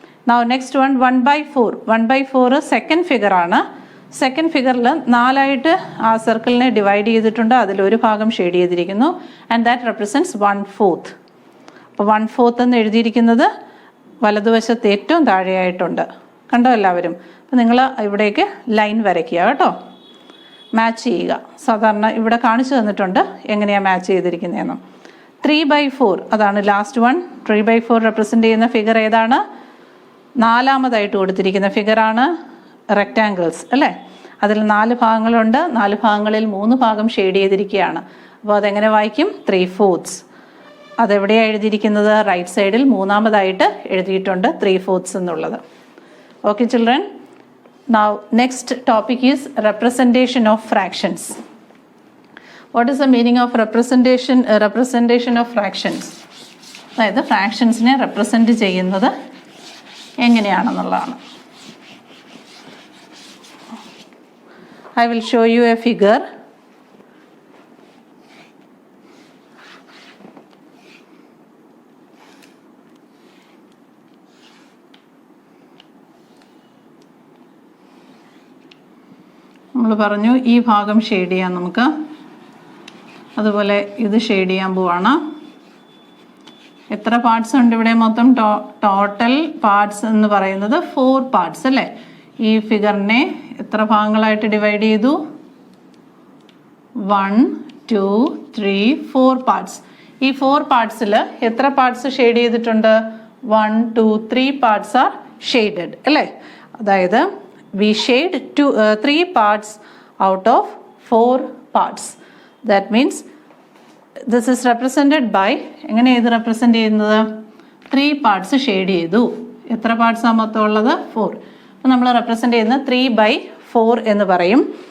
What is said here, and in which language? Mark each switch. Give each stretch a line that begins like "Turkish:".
English: Now next one 1/4
Malayalam: second ഫിഗറാണ്. Second ഫിഗറിൽ 4 ആ സർക്കിളിനെ divide ചെയ്തിട്ടുണ്ട്, അതിലൊരു ഭാഗം ഷെയ്ഡ് ചെയ്തിരിക്കുന്നു.
English: and that represents
Malayalam: 1/4. അപ്പോൾ 1/4 എന്ന് എഴുതിയിരിക്കുന്നത് വലതുവശത്ത് ഏറ്റവും താഴെയായിട്ടുണ്ട്. കണ്ടോ എല്ലാവരും? അപ്പോൾ നിങ്ങൾ ഇവിടേക്ക് ലൈൻ വരയ്ക്കുക കേട്ടോ, മാച്ച് ചെയ്യുക. സാധാരണ ഇവിടെ കാണിച്ചു തന്നിട്ടുണ്ട് എങ്ങനെയാണ് മാച്ച് ചെയ്തിരിക്കുന്നതെന്ന്. 3/4 അതാണ് ലാസ്റ്റ് വൺ. 3/4 റെപ്രസെൻ്റ് ചെയ്യുന്ന ഫിഗർ ഏതാണ്? നാലാമതായിട്ട് കൊടുത്തിരിക്കുന്ന ഫിഗറാണ് റെക്റ്റാങ്കിൾസ് അല്ലേ? അതിൽ 4 ഭാഗങ്ങളുണ്ട്, 4 ഭാഗങ്ങളിൽ 3 ഭാഗം ഷെയ്ഡ് ചെയ്തിരിക്കുകയാണ്. അപ്പോൾ അതെങ്ങനെ വായിക്കും? 3/4. അതെവിടെയാണ് എഴുതിയിരിക്കുന്നത്? റൈറ്റ് സൈഡിൽ മൂന്നാമതായിട്ട് എഴുതിയിട്ടുണ്ട് 3/4 എന്നുള്ളത്.
English: Okay children. Now next topic is representation of fractions. What is the meaning of representation of fractions?
Malayalam: അതായത് ഫ്രാക്ഷൻസിനെ റെപ്രസെൻറ്റ് ചെയ്യുന്നത് എങ്ങനെയാണെന്നുള്ളതാണ്.
English: I will show you a figure.
Malayalam: നമ്മൾ പറഞ്ഞു ഈ ഭാഗം ഷെയ്ഡ് ചെയ്യാൻ നമുക്ക്, അതുപോലെ ഇത് ഷെയ്ഡ് ചെയ്യാൻ പോവാണ്. എത്ര പാർട്സ് ഉണ്ട് ഇവിടെ? മൊത്തം ടോട്ടൽ പാർട്സ് എന്ന് പറയുന്നത് 4 പാർട്സ് അല്ലേ? ഈ ഫിഗറിനെ എത്ര ഭാഗങ്ങളായിട്ട് ഡിവൈഡ് ചെയ്തു? 1 2 3 4 പാർട്സ്. ഈ 4 പാർട്സിൽ എത്ര പാർട്സ് ഷെയ്ഡ് ചെയ്തിട്ടുണ്ട്?
English: 1 2 3 parts are shaded അല്ലേ? അതായത് we shade 3 parts out of 4 parts. That means this is represented by,
Malayalam: എങ്ങനെ ഇത് റെപ്രസെൻ്റ് ചെയ്യുന്നത്? 3 പാർട്സ് ഷെയ്ഡ് ചെയ്തു. എത്ര പാർട്സാണ് മൊത്തം ഉള്ളത്? 4. അപ്പോൾ നമ്മൾ റെപ്രസെൻ്റ് ചെയ്യുന്നത് 3/4 എന്ന് പറയും.